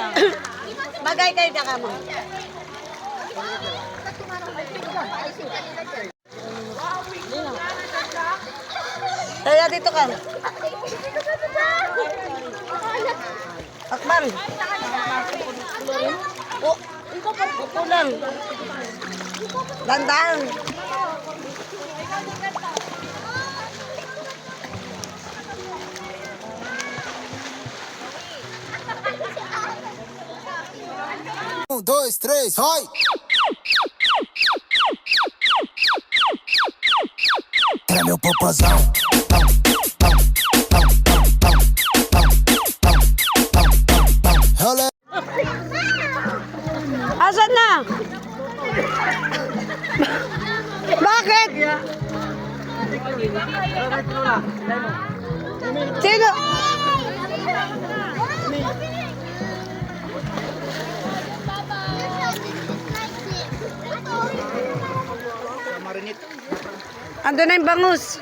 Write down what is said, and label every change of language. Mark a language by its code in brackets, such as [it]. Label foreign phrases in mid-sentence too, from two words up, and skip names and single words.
[tl] Bagay kayo na kamo. Kaya dito ka. Akbar. O, upo lang. Dandan. [pt] Um, dois, três, vai! Era meu popozão. Olha. [tl] Asan na? Bakit? Sino? Ando na yung bangus.